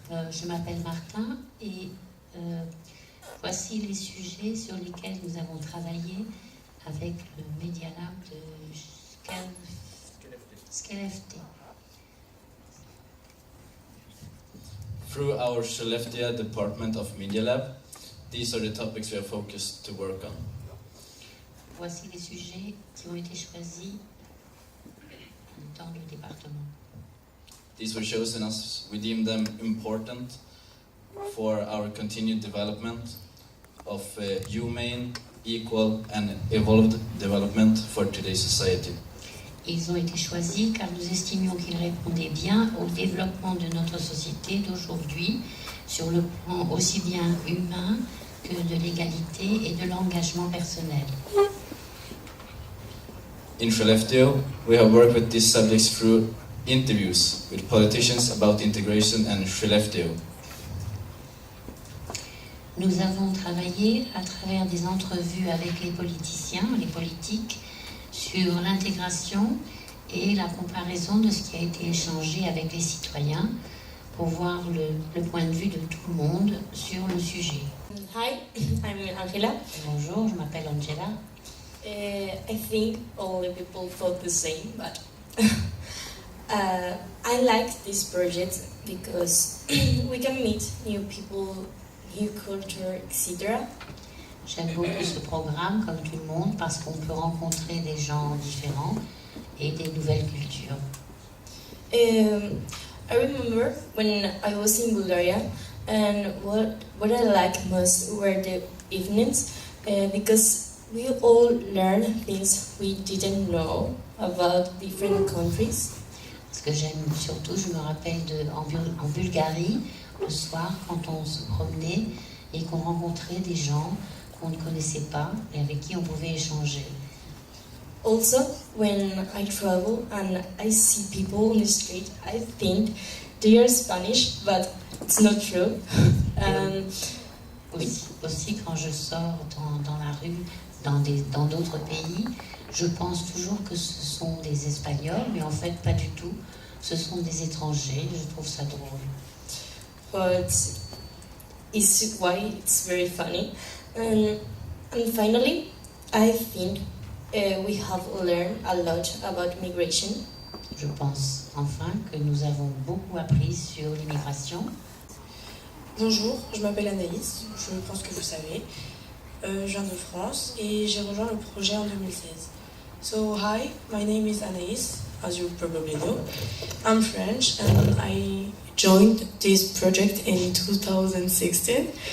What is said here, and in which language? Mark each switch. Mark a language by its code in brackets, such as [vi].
[fr] Je m'appelle Martin et voici les sujets sur lesquels nous avons travaillé avec le Media Lab de Skellefteå. [en] Through our Skellefteå department of Media Lab, these are the topics we are focused to work on. [fr] Voici les sujets qui ont été choisis dans le département. [en] These were chosen as we deem them important for our continued development of humane, equal and evolved development for today's society. [fr] Ils ont été choisis car nous estimions qu'ils répondaient bien au développement de notre société d'aujourd'hui sur le plan aussi bien humain que de l'égalité et de l'engagement personnel. [en] In Skellefteå, we have worked with these subjects through interviews with politicians about integration and Skellefteå. [fr] Nous avons travaillé à travers des entrevues avec les politiciens, les politiques, sur l'intégration et la comparaison de ce qui a été échangé avec les citoyens pour voir le point de vue de tout le monde sur le sujet. [en] Hi, I'm Angela. [fr] Bonjour, je m'appelle Angela. [en] I think all the people thought the same, but I like this project because we can meet new people, new culture, etc. [fr] J'aime beaucoup ce programme, comme tout le monde, parce qu'on peut rencontrer des gens différents et des nouvelles cultures. [en] I remember when I was in Bulgaria, and what I liked most were the evenings, because we all learn things we didn't know about different countries. [fr] Ce que j'aime surtout, je me rappelle en Bulgarie, le soir, quand on se promenait et qu'on rencontrait des gens qu'on ne connaissait pas et avec qui on pouvait échanger. [en] Also, when I travel and I see people on the street, I think they are Spanish, but it's not true. [fr] Oui, aussi quand je sors dans la rue, dans d'autres pays, je pense toujours que ce sont des Espagnols, mais en fait pas du tout. Ce sont des étrangers, je trouve ça drôle. [en] But it's why it's very funny. And finally, I think we have learned a lot about migration. [fr] Je pense enfin que nous avons beaucoup appris sur l'immigration. Bonjour, je m'appelle Anaïs, je pense que vous savez. Je viens de France et j'ai rejoint le projet en 2016. [en] So, hi, my name is Anaïs, as you probably know. I'm French and I joined this project in 2016.